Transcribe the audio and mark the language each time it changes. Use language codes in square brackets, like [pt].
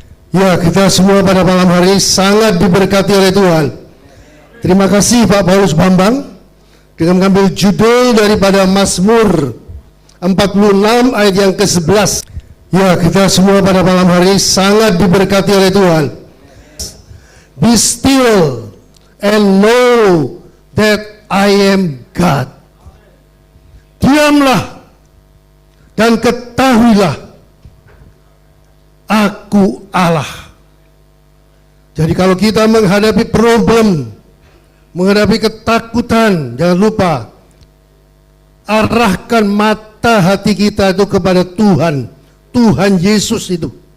[id] Ya, kita semua pada malam hari sangat diberkati oleh Tuhan. Terima kasih Pak Paulus Bambang dengan mengambil judul daripada Mazmur 46 ayat yang ke-11. Ya, kita semua pada malam hari sangat diberkati oleh Tuhan. [en] Be still and know that I am God. [id] Diamlah dan ketahuilah aku Allah. Jadi kalau kita menghadapi problem, menghadapi ketakutan, jangan lupa arahkan mata hati kita itu kepada Tuhan, Tuhan Yesus itu.